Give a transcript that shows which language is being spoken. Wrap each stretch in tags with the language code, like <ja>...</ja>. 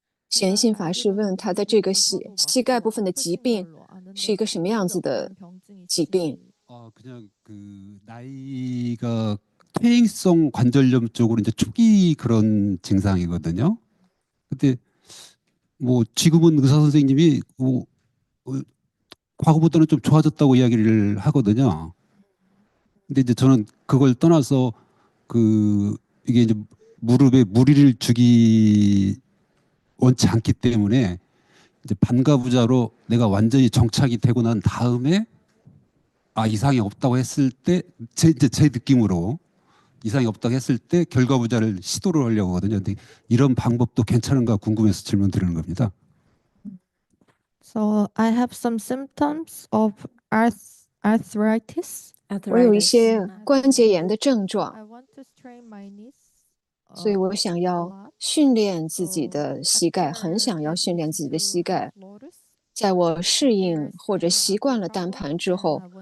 <zh>显信法师问他的这个膝盖部分的疾病是一个什么样子的疾病？</zh> <ko>그냥 그 나이가 퇴행성 관절염 쪽으로 이제 초기 그런 증상이거든요. 근데 뭐 지금은 의사 선생님이 뭐 과거보다는 좀 좋아졌다고 이야기를 하거든요. 근데 이제 저는 그걸 떠나서 그 이게 이제 무릎에 무리를 주기 원치 않기 때문에 이제 반가부자로 내가 완전히 정착이 되고 난 다음에 이상이 없다고 했을 때 제 느낌으로 이상이 없다고 했을 때 결과부자를 시도를 하려고 하거든요. 근데 이런 방법도 괜찮은가 궁금해서 질문 드리는 겁니다.</ko> <en>So I have some symptoms of arthritis.</en> <zh>我有一</zh> <en>Arthritis.</en> <zh>些关节炎的症状，</zh> <en>I want to strain my knees.</en> <zh>所以我想要训练自己的膝盖，很想要训练自己的膝盖。在我适应或者习惯了单盘之后，</zh>